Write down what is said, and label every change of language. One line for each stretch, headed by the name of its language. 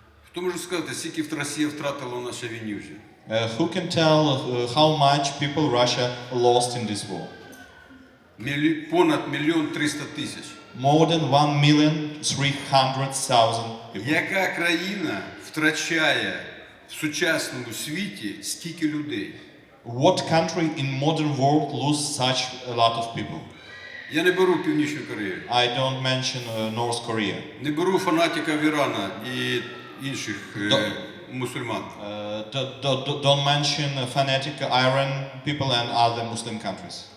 Ukrainian: Хто може сказати, скільки Росія втратила в нашій війні вже?
English: Who can tell how much people Russia lost in this war?
Ukrainian: Понад 1,3 мільйона.
English: More than 1,300,000 people.
Ukrainian: Яка країна втрачає в сучасному світі стільки людей?
English: What country in modern world lose such a lot of people?
Ukrainian: Я не беру Північну Корею,
English: I don't mention North Korea.
Ukrainian: не беру фанатиків Ірана і інших мусульман.
English: Don't mention fanatic Iran people and other Muslim countries.